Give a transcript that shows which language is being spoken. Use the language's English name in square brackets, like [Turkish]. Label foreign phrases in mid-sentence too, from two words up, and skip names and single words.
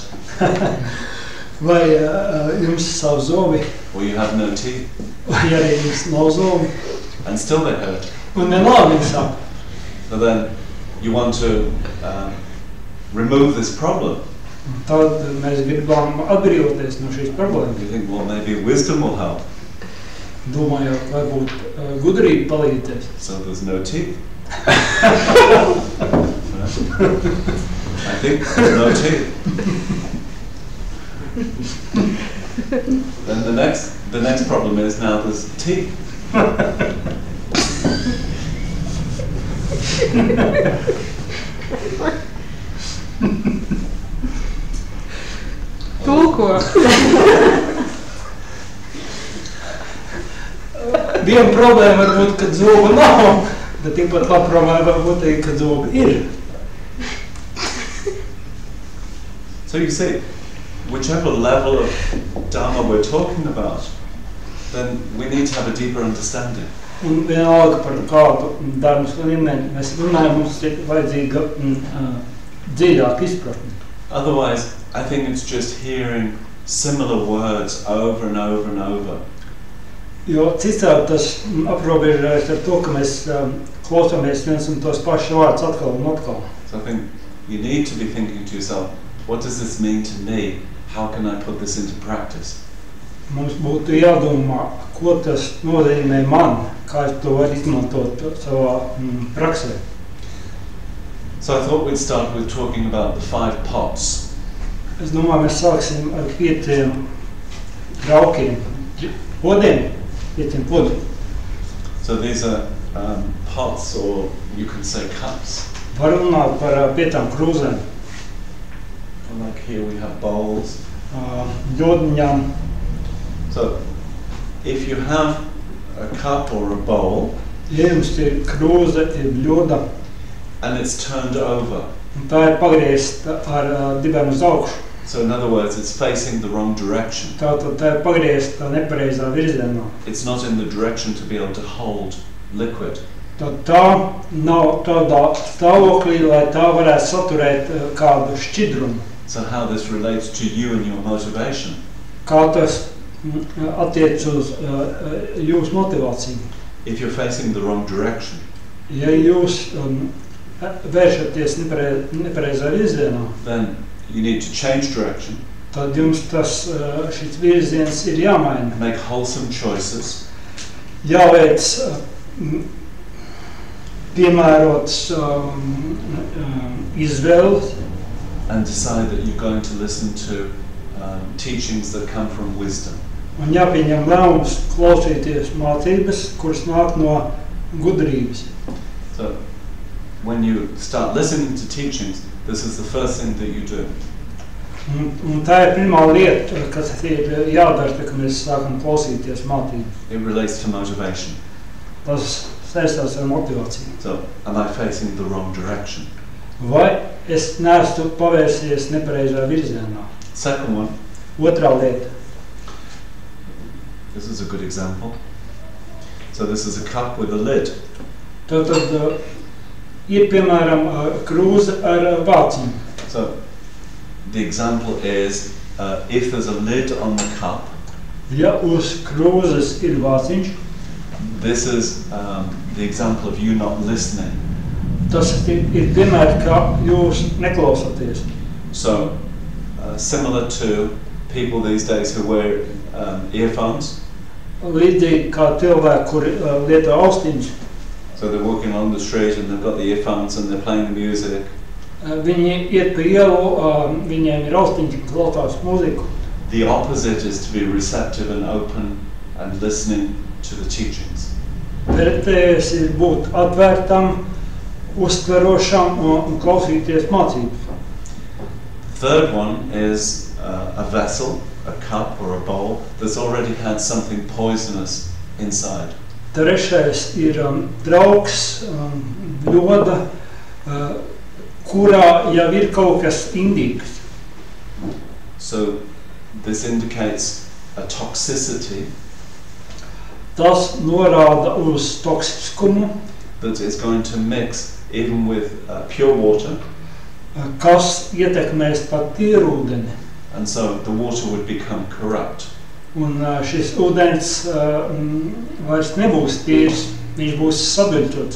[Latvian] Vai jums savu zobi. [English] Or you have no teeth. [Latvian] Vai arī jums nav zobi. [English] And still they hurt. [Latvian] Un vienalga viņi sāp. [English] So then you want to remove this problem. [Latvian] Tad mēs gribam atbrīvoties no šīs problēmas. [English] You think, well, maybe wisdom will help. [Latvian] Domājot, varbūt gudrība palīdzēs. [English] So there's no teeth. I think there's no teeth. Then the next problem is now there's teeth. [Latvian] Tulko. Viena problēma var būt, kad zoba nav, bet tikpat labi problēma var būt, kad zoba ir. [English] So you see, whichever level of Dharma we're talking about, then we need to have a deeper understanding. [Latvian] Un vienalga par kādu dharmas līmeni mēs runājam, mums ir vajadzīga dziļāka izpratne. [English] Otherwise, I think it's just hearing similar words over and over and over. [Latvian] Jo citādi tas aprobežojas ar to, ka mēs klausāmies viens un tos pašus vārdus atkal un atkal. [English] So I think you need to be thinking to yourself, what does this mean to me? How can I put this into practice? [Latvian] Mums būtu jādomā, ko tas nozīmē man, kā es to varu izmantot savā praksē. [English] So I thought we'd start with talking about the 5 pots. [Latvian] Es domāju, mēs sāksim ar 5 traukiem, podiem, 5 podiem. [English] So these are pots, or you can say cups. [Latvian] Var runāt par 5 krūzēm, [English] Like here we have bowls. [Latvian] ļodiņām. [English] So if you have a cup or a bowl [Latvian] Ja jums ir krūze, ir ļoda, [English] and it's turned over, [Latvian] un tā ir pagriezta ar dibēm uz augšu, [English] so in other words, it's facing the wrong direction. [Latvian] tātad tā ir pagriezta nepareizā virzienā. [English] It's not in the direction to be able to hold liquid. [Latvian] Tad tā nav tādā stāvoklī, lai tā varētu saturēt kādu šķidrumu. [English] So how this relates to you and your motivation. [Latvian] Kā tas attiec uz jūsu motivāciju. [English] If you're facing the wrong direction, [Latvian] Ja jūs vēršaties nepareizā virzienā, [English] then you need to change direction, [Latvian] tad jums šis virziens ir jāmaina. [English] make wholesome choices, [Latvian] Jāveic piemērots izvēles [English] and decide that you're going to listen to teachings that come from wisdom. [Latvian] un jāpieņem lēmums klausīties mācības, kuras nāk no gudrības. [English] So when you start listening to teachings, this is the first thing that you do. [Latvian] Un tā ir pirmā lieta, kas ir jādara, kad mēs sākam klausīties mācības. [English] It relates to motivation. [Latvian] Tas saistās ar motivāciju. [English] So am I facing the wrong direction? [Latvian] Vai es neesmu pavērsies nepareizā virzienā? [English] Second one, [Latvian] Otrā lieta. [English] this is a good example. So this is a cup with a lid. [Latvian] Tātad ir, piemēram, krūze ar vāciņu. [English] So the example is if there's a lid on the cup, [Latvian] Ja uz krūzes ir vāciņš, [English] this is the example of you not listening. [Latvian] tas ir piemērs, ka jūs neklausāties. [English] So similar to people these days who wear earphones. [Latvian] Līdzīgi kā cilvēki, kuri lieto austiņas. [English] So they're walking along the street and they've got the earphones and they're playing the music. [Latvian] Viņi iet pa ielu, viņiem ir austiņas, klausās mūziku. [English] The opposite is to be receptive and open and listening to the teachings. [Latvian] Pretējais ir būt atvērtam, uztverošam un klausīties mācības. [English] The third one is a vessel, a cup or a bowl that's already had something poisonous inside. [Latvian] Trešais ir trauks, ļoda, kurā jau ir kaut kas indīgs. [English] So this indicates a toxicity [Latvian] Tas norāda uz toksiskumu, [English] that is going to mix even with pure water, [Latvian] kas ietekmēs pat tīru ūdeni. [English] and so the water would become corrupt. [Latvian] Un šis ūdens vairs nebūs tīrs, viņš būs saduļķots.